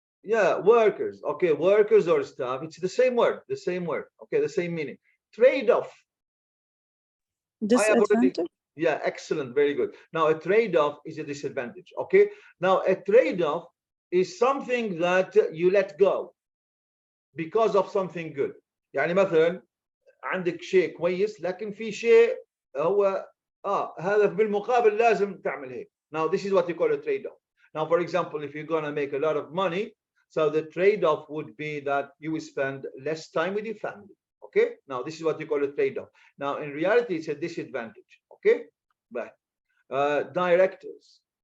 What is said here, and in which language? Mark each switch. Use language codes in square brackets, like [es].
[en] Yeah, workers. Okay, workers or staff. It's the same word. The same word. Okay, the same meaning. Trade-off. Disadvantage. Yeah, excellent. Very good. Now, a trade-off is a disadvantage. Okay. Now, a trade-off is something that you let go because of something good. [ar] يعني مثلا عندك شيء كويس لكن في شيء هو هذا بالمقابل لازم تعمل هيك. [en] Now, this is what you call a trade-off. Now, for example, if you're going to make a lot of money, so the trade-off would be that you will spend less time with your family. Okay. Now, this is what you call a trade-off. Now, in reality, it's a disadvantage. Okay. But directors.